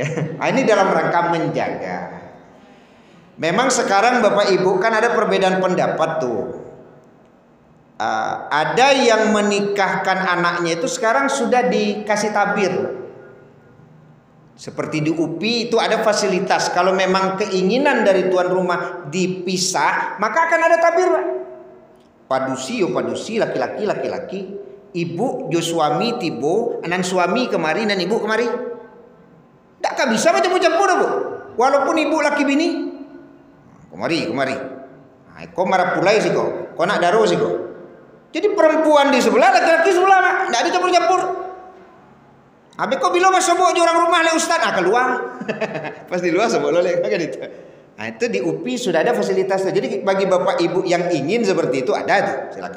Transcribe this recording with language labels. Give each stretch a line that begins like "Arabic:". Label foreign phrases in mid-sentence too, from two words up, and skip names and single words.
Indonesian: Ini dalam rangka menjaga. Memang sekarang Bapak Ibu kan ada perbedaan pendapat tuh. Ada yang menikahkan anaknya itu sekarang sudah dikasih tabir. Seperti di UPI itu ada fasilitas. Kalau memang keinginan dari tuan rumah dipisah, maka akan ada tabir, Pak.
Minangkabau: Padusi laki-laki. Ibu jo suami tibo, anan suami kemari dan ibu kemari.
Indonesian: Tak bisa macam-macam, Bu. Walaupun ibu laki bini.
Minangkabau: Kemari. Kau Marapulai sih kau. Kau nak daro sih kau.
Indonesian: Jadi perempuan di sebelah, laki-laki sebelah, Pak. Tidak ada campur-campur.
Minangkabau: Habis kau bilang masuk orang rumah le Ustaz, keluar. Pas di luar sebut lo le kan itu. Itu di UPI sudah ada fasilitas.
Indonesian: Jadi bagi Bapak Ibu yang ingin seperti itu ada tuh, silakan.